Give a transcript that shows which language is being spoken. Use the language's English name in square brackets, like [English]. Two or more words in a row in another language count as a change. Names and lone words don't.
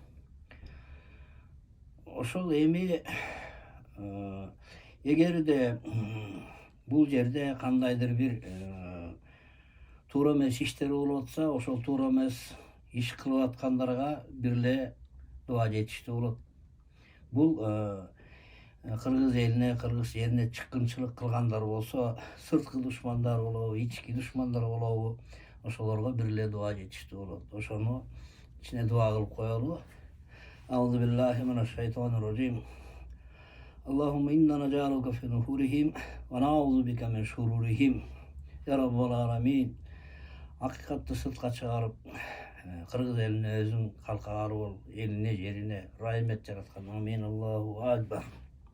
[Kyrgyz] Ошол эми эгерде бул жерде кандайдыр бир туура эмес иштер болуп атса, ошол туура эмес иш кылып аткандарга бирле дуа жетиштүү болот. Бул Кыргыз элине, Кыргыз жерине чыккынчылык кылгандар болсо, сырткы душмандар болобу, ички душмандар болобу, ошолорго бирле дуа жетиштүү болот. Ошону ичине дуа кылып коелу. [Arabic] أعوذ بالله من الشيطان الرجيم. اللهم إنا نجعلك في نحورهم ونعوذ بك من شرورهم. يا رب العالمين. [Kyrgyz] Hakikatты сыртка чыгарып, Кыргыз элине өзүң калкагар бол, элине, жерине рахмет жараткан. [Arabic] آمين. الله أكبر.